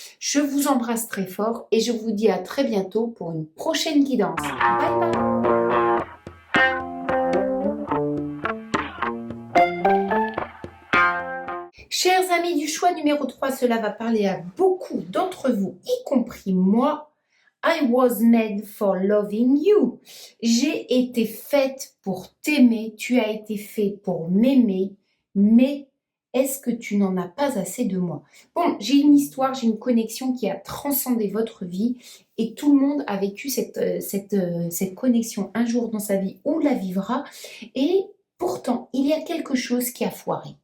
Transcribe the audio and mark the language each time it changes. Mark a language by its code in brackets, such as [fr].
[fr] Je vous embrasse très fort et je vous dis à très bientôt pour une prochaine guidance. Bye bye. Chers amis du choix numéro 3, cela va parler à beaucoup d'entre vous, y compris moi. [en] I was made for loving you. [fr] J'ai été faite pour t'aimer, tu as été fait pour m'aimer, mais est-ce que tu n'en as pas assez de moi? Bon, j'ai une histoire, j'ai une connexion qui a transcendé votre vie et tout le monde a vécu cette connexion un jour dans sa vie ou la vivra et pourtant, il y a quelque chose qui a foiré.